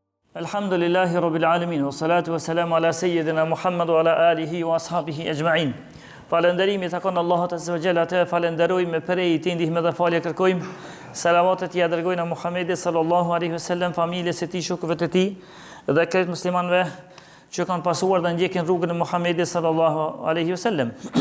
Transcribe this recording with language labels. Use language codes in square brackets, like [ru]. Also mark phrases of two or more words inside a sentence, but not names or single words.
[ar] الحمد لله رب العالمين والصلاة والسلام على سيدنا محمد وعلى آله وأصحابه أجمعين. [sq] Falenderimi takon Allahut [ar] عز وجل, [sq] te falenderojmë prej tij, ndihmë dhe falje kërkojmë. Salavatet ja dërgojnë Muhamedit [ar] صلى الله عليه وسلم, [sq] familjes së tij, shokëve të tij dhe krejt muslimanëve që kanë pasuar dhe ndjekin rrugën e Muhamedit [ar] صلى الله عليه وسلم.